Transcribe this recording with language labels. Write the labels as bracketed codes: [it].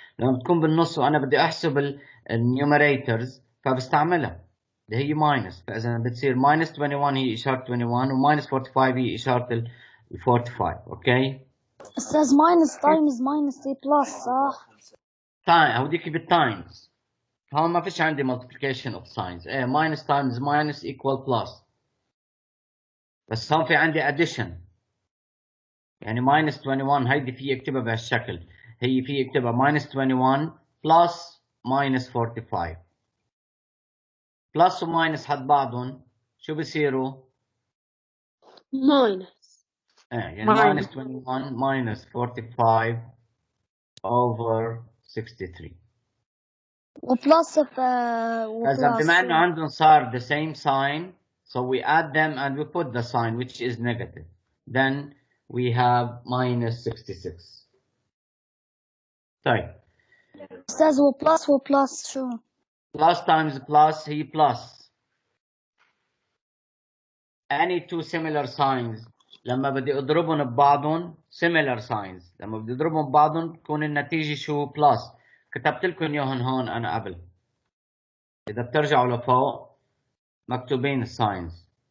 [ar] لما تكون بالنص وانا بدي احسب النيوميريتورز فبستعملها اللي هي ماينس. فاذا بتصير ماينس 21 هي اشاره 21 وماينس 45 هي اشاره ال 45. اوكي، استاذ ماينس تايمز ماينس سي بلس صح؟ هوديك بالتايمز. هون ما فيش عندي [en] multiplication of signs. ايه minus times minus equal plus. [ar] بس هون في عندي addition. يعني [en] minus 21 [ar] هيدي في اكتبها بهالشكل. هي في اكتبها [en] minus 21 plus minus 45. [ar] plus و minus حد بعضهم شو بصيروا؟ ماينس. [en] يعني minus 21 minus 45 over 63. [ar] وبلس إذا بما إنه عندهم صار [en] the same sign, so we add them and we put the sign which is negative. Then we have minus 66. طيب. [ar] استاذ وبلس شو؟ [en] Plus times plus هي plus. Any two similar signs [ar] لما بدي اضربهم ببعضهم [en] similar signs [ar] لما بدي اضربهم ببعضهم تكون النتيجة شو؟ plus. كتبت لكم اياهم هون انا قبل. إذا بترجعوا لفوق مكتوبين الساينز.